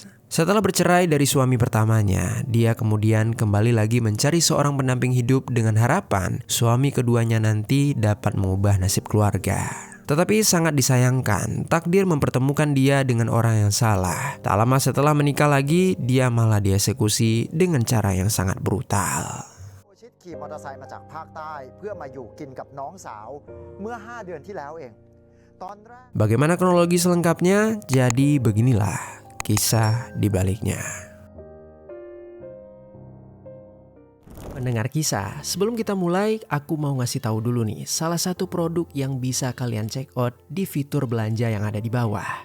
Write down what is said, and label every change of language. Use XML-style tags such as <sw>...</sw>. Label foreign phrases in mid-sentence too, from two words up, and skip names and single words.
<id>Setelah bercerai dari suami pertamanya, dia kemudian kembali lagi mencari seorang pendamping hidup dengan harapan suami keduanya nanti dapat mengubah nasib keluarga. Tetapi sangat disayangkan, takdir mempertemukan dia dengan orang yang salah. Tak lama setelah menikah lagi, dia malah dieksekusi dengan cara yang sangat brutal.</id> <th>ขี่มอเตอร์ไซค์มาจากภาคใต้เพื่อมาอยู่กินกับน้องสาวเมื่อ5 เดือนที่แล้วเอง</th> <id>Bagaimana kronologi selengkapnya? Jadi beginilah kisah di baliknya. Pendengar kisah, sebelum kita mulai, aku mau ngasih tahu dulu nih, salah satu produk yang bisa kalian</id> <en>check out</en> <id>di fitur belanja yang ada di bawah.</id>